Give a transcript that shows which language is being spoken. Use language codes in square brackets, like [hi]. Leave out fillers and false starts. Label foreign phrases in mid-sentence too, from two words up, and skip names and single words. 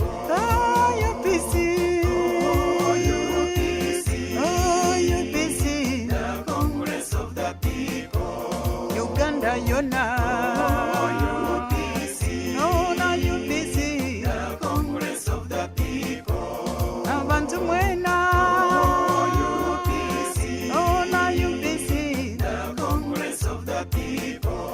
[en] Oh, UPC, oh, UPC, oh, UPC, the Congress of the People. [lg] Uganda, Yona. Oh, UPC, oh, na UPC, [en] the Congress of the People. [lg] Abantu mwena. Oh, UPC, oh, na UPC, [en] the Congress of the People.